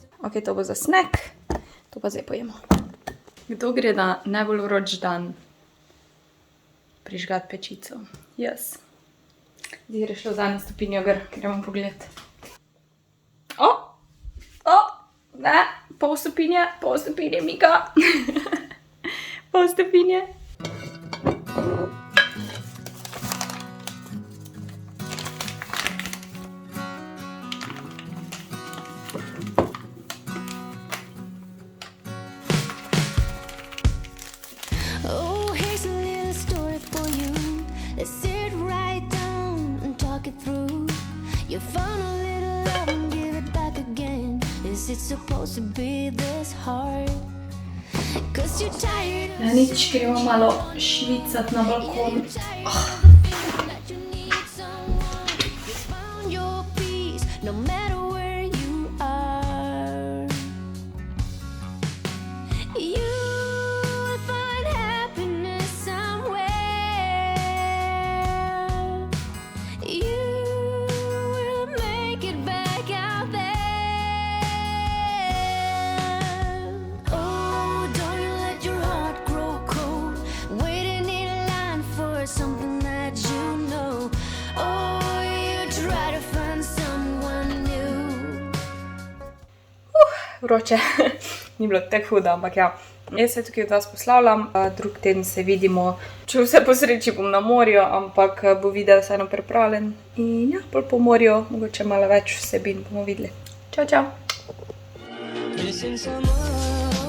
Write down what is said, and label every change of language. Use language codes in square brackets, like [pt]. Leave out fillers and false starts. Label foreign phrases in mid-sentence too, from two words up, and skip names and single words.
[sl] Ok, to bo za snack, to pa zdaj pojemo. Kdo gre na najbolj vroč dan prižgat pečico? Jaz. Zdaj je šlo zadnjo stopinjo gor, gremo pogled. Ne, pol stopinje, Mika. Pol stopinje. [en] Oh, here's a little story for you. Let's sit right down and talk it through. You found a little love and give it back again. Is it supposed to be this hard? 'Cause you're tired of [sl] Nič, gremo malo švicat na balkon. [en] that you need someone. You found your peace no matter where you are. You'll find happiness somewhere. You will make it back out there. Oh, don't you let your heart grow cold, waiting in line for something that you know. Oh, you try to find someone new. [sl] Vroče. Ni bilo tako hudo, ampak ja. Jaz se tukaj od vas poslavljam, drug teden se vidimo. Če vse po sreči bom na morju, ampak bo video vseeno pripravljen. In ja, bolj po morju, mogoče malo več vsebin bomo videli. Čau, čau! [en] Missing someone.